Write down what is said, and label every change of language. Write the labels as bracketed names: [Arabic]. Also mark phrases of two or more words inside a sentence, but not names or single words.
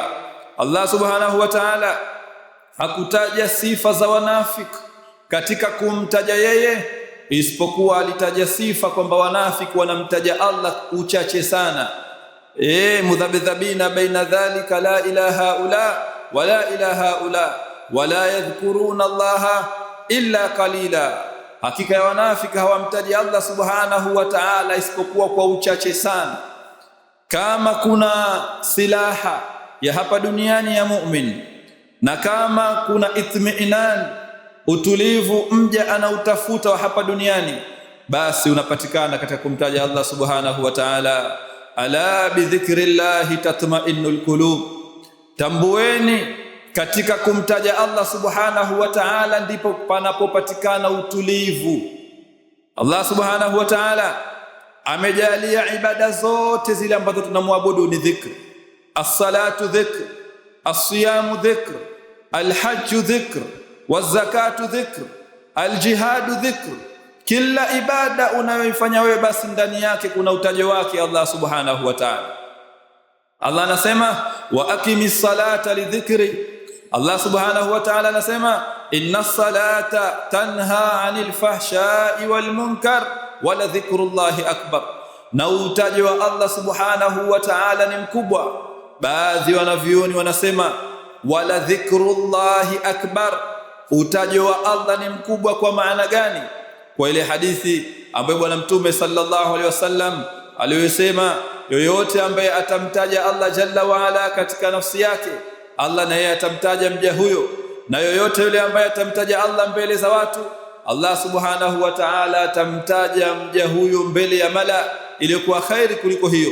[Arabic] الله سبحانه وتعالى [Swahili] hakutaja sifa za wanafiki katika kumtaja yeye, isipokuwa alitaja sifa kwamba wanafiki wanamtaja Allah uchache sana. [Arabic] مذبذبين بين ذلك لا إلى هؤلاء ولا إلى هؤلاء ولا يذكرون الله إلا قليلا. [Swahili] Hakika ya wanafiki hawamtaji [Arabic] الله سبحانه وتعالى [Swahili] isipokuwa kwa uchache sana. Kama kuna silaha ya hapa duniani ya mu'min, na kama kuna itmiinan, utulivu mja anautafuta wa hapa duniani, basi unapatikana katika kumtaja [Arabic] الله سبحانه وتعالى. ألا بذكر الله تطمئن القلوب. [Swahili] Tambueni, katika kumtaja [Arabic] الله سبحانه وتعالى [Swahili] ndipo panapopatikana utulivu. [Arabic] الله سبحانه وتعالى [Swahili] amejalia ibada zote zile ambazo tunamwabudu ni dhikr. [Arabic] الصلاة ذكر, الصيام ذكر الحج ذكر والزكاة ذكر الجهاد ذكر. [Swahili] Kila ibada unayoifanya wewe basi ndani yake kuna utajo wake [Arabic] الله سبحانه وتعالى. الله anasema وأقم الصلاة لذكري. الله سبحانه وتعالى anasema إن الصلاة تنهى عن الفحشاء والمنكر ولذكر الله أكبر. [Swahili] Na utajo wa [Arabic] الله سبحانه وتعالى [Swahili] ni mkubwa. Baadhi wanavyuoni wanasema [Arabic] ولذكر الله أكبر. [Swahili] Utajo wa Allah ni mkubwa kwa maana gani? Kwa ile hadithi ambayo Bwana Mtume [Arabic] صلى الله عليه وسلم [Swahili] aliyosema, yoyote ambaye atamtaja Allah [Arabic] جل وعلا [Swahili] katika nafsi yake, Allah na yeye atamtaja mja huyo, na yoyote yule ambaye atamtaja Allah mbele za watu, [Arabic] الله سبحانه وتعالى [Swahili] atamtaja mja huyo mbele ya mala iliyokuwa khairi kuliko hiyo.